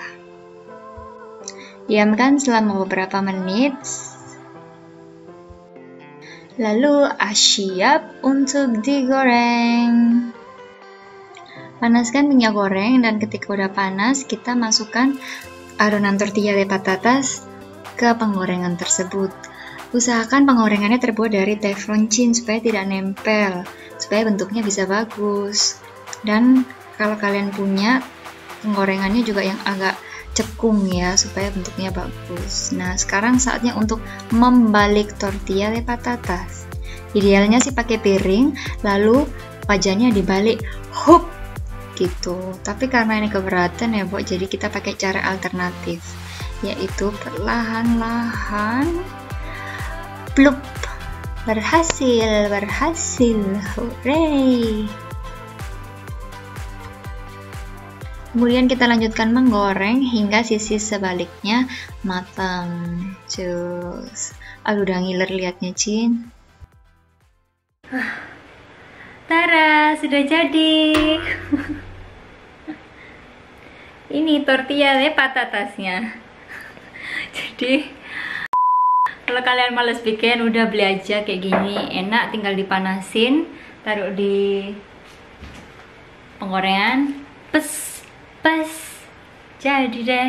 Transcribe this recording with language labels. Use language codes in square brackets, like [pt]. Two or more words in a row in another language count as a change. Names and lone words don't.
[id] Diamkan selama beberapa menit, lalu siap untuk digoreng. Panaskan minyak goreng dan ketika udah panas kita masukkan adonan tortilla de patatas ke penggorengan tersebut. Usahakan penggorengannya terbuat dari teflon chin supaya tidak nempel, supaya bentuknya bisa bagus. Dan kalau kalian punya penggorengannya juga yang agak cekung ya, supaya bentuknya bagus. Nah, sekarang saatnya untuk membalik tortilla de patatas. Idealnya sih pakai piring, lalu wajahnya dibalik, hup, gitu. Tapi karena ini keberatan ya, Bu, jadi kita pakai cara alternatif, yaitu perlahan-lahan, plup, berhasil, hooray! Kemudian kita lanjutkan menggoreng hingga sisi sebaliknya matang. Cus, aduh udah ngiler liatnya, Cin. Tara, sudah jadi. Ini tortilla de patatasnya. Jadi kalau kalian males bikin, udah beli aja kayak gini, enak, tinggal dipanasin, taruh di penggorengan, pas, jadi deh.